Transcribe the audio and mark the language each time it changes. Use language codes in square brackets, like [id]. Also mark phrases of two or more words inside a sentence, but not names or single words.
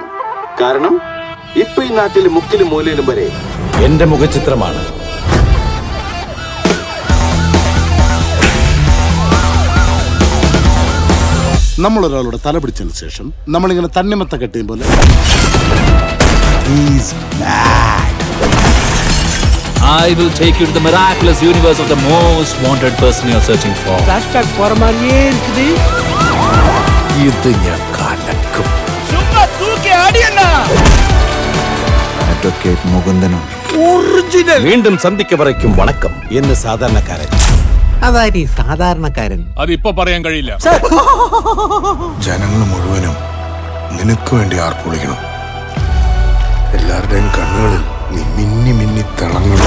[ml] കാരണം ഇപ്പൊ ഈ നാട്ടിൽ മുക്കിലും മൂലയിലും വരെ എന്റെ മുഖചിത്രമാണ്. നമ്മളൊരാളുടെ തല പിടിച്ചതിന് ശേഷം നമ്മളിങ്ങനെ തണ്ണിമത്ത കെട്ടിയും പോലെ [en] I will take you to the miraculous universe of the most wanted person you're searching for. [ta] Hashtag போற மாதிரியே இருக்குது. [ml] ഇത് ഞാൻ കലക്കും. [ta] சும்மா தூக்கி அடியண்ணா. [ml] അഡ്വക്കേറ്റ് മുകുന്ദനുണ്ട്. ഒറിജിനൽ. വീണ്ടും സന്ധിക്ക് വരയ്ക്കും വണക്കം എന്ന് സാധാരണക്കാരൻ. അതാരി സാധാരണക്കാരൻ. അതിപ്പോ പറയാൻ കഴിയില്ല. ജനങ്ങൾ മുഴുവനും നിനക്ക് വേണ്ടി ആർപ്പുളിക്കണം. എല്ലാവരുടെയും കണ്ണുകളിൽ നീ മിന്നി മിന്നി തിളങ്ങണം.